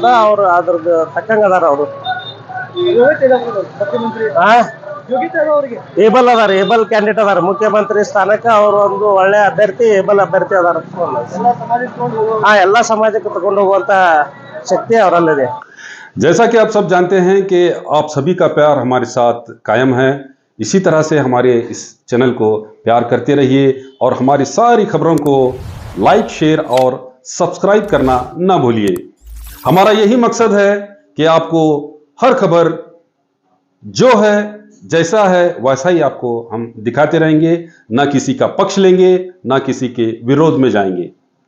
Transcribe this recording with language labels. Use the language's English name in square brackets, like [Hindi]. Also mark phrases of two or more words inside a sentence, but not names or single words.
[Kannada] ಅವ್ರು ಅದ್ರದ್ದು ತಕ್ಕಂಗೆ ಅದಾರ. ಅವರು ಮುಖ್ಯಮಂತ್ರಿ ಏಬಲ್ ಅದಾರ, [English] able candidate [Kannada] ಅದಾರ. ಮುಖ್ಯಮಂತ್ರಿ ಸ್ಥಾನಕ್ಕೆ ಅವರು ಒಂದು ಒಳ್ಳೆ ಅಭ್ಯರ್ಥಿ, ಏಬಲ್ ಅಭ್ಯರ್ಥಿ ಅದಾರ. ಎಲ್ಲ ಸಮಾಜಕ್ಕೆ ತಗೊಂಡು ಹೋಗುವಂತ ಶಕ್ತಿ ಅವರಲ್ಲಿದೆ. [Hindi] जैसा कि आप सब जानते हैं कि आप सभी का प्यार हमारे साथ कायम है, इसी तरह से हमारे इस चैनल को प्यार करते रहिए और हमारी सारी खबरों को [English] like, share [Hindi] और सब्सक्राइब करना ना भूलिए. हमारा यही मकसद है कि आपको हर खबर जो है जैसा है वैसा ही आपको हम दिखाते रहेंगे, ना किसी का पक्ष लेंगे, ना किसी के विरोध में जाएंगे.